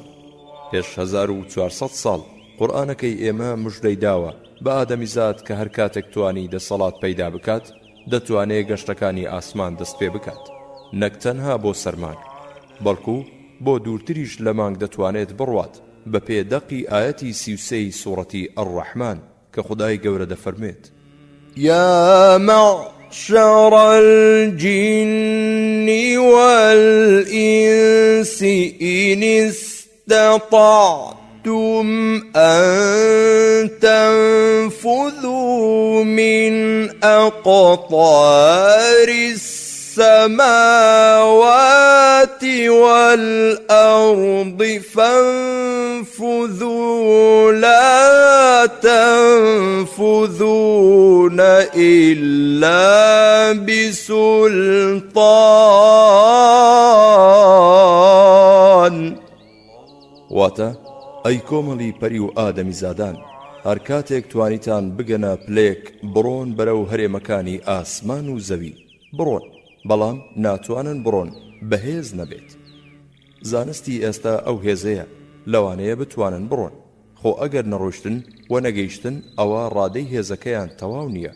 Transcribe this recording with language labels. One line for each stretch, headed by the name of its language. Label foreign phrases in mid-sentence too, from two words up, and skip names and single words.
Central Kurdish: پێش 1400 ساڵ قورئانەکەی ئێمە مژدەی داوە بە ئادەمیزاد کە هەر کاتێک توانی دەسەڵات پەیدا بکات دەتوانێت گەشتەکانی ئاسمان دەست پێ بکات، نەک تەنها بۆ سەرمانگ، بەڵکو بۆ دوورتریش لە مانگ دەتوانێت بڕوات بە پێدەقی ئاەتی 33 سوورەتی ئەڕەحمان کە خودای گەورە دەفەرمێت:
Arabic: يا معشر معشر الجن والإنس إن استطعتم أن تنفذوا من أقطار السماوات والأرض فانفذوا لا تنفذون إلا بسلطان.
Central Kurdish: واتە ئەی کۆمەڵی پەری و ئادەمی زادان، هەر کاتێک توانیتان بگەنە پلێک بڕۆن بەرەو هەرێمەکانی ئاسمان و زەوی، بڕۆن، بەڵام ناتوانن بڕۆن بەهێز نەبێت. زانستی ئێستا ئەو هێزەیە لەوانەیە بتوانن بڕۆن، خۆ ئەگەر نەڕۆشتن و نەگەیشتن ئەوە ڕادەی هێزەکەیان تەواو نییە.